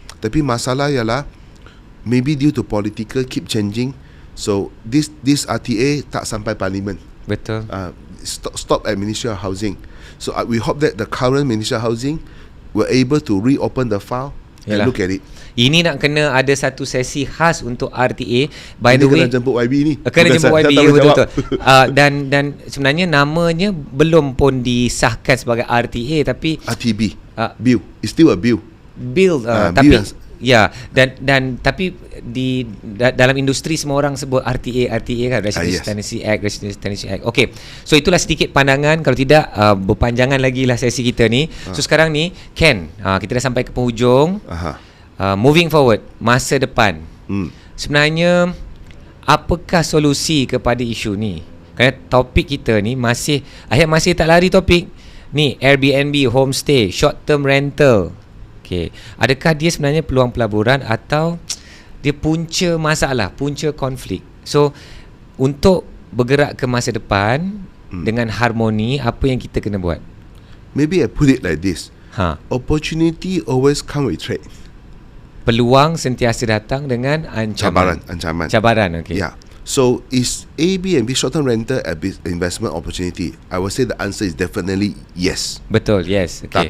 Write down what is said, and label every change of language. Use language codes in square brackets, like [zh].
[ms] Tapi masalah ialah [en] maybe due to political keep changing. So this RTA [ms] tak sampai parlimen. Betul. [en] Stop at Ministry of Housing. So we hope that the current Ministry of Housing were able to reopen the file and look at it. [ms] Ini nak kena ada satu sesi khas untuk RTA. [en] By [ms] Ini [en] the way, [ms] kena jemput YB ni. kena jemput YB, tak boleh betul-betul. jawab. Dan sebenarnya namanya belum pun disahkan sebagai RTA, tapi [en] RTB. Bill. It's still a bill. [ms] Bill. Tapi dan tapi dalam industri semua orang sebut RTA kan, [en] Residential Tenancy Act, [ms] Residential Tenancy Act. Okay, so itulah sedikit pandangan. Kalau tidak berpanjangan lagi lah sesi kita ni. [en] So [ms] sekarang ni Ken, kita dah sampai ke penghujung. [en] Moving forward, [ms] masa depan, sebenarnya apakah solusi kepada isu ni? Kerana topik kita ni masih tak lari topik ni, Airbnb, homestay, short term rental. Okay, adakah dia sebenarnya peluang pelaburan atau dia punca masalah, punca konflik? So untuk bergerak ke masa depan dengan harmoni, apa yang kita kena buat? [en] Maybe I put it like this. Opportunity always come with threat. [ms] Peluang sentiasa datang dengan ancaman. Cabaran, okay. [en] Yeah. So is Airbnb short-term rental a investment opportunity? I would say the answer is definitely yes. [ms] Betul, [en] yes. [ms] Okay.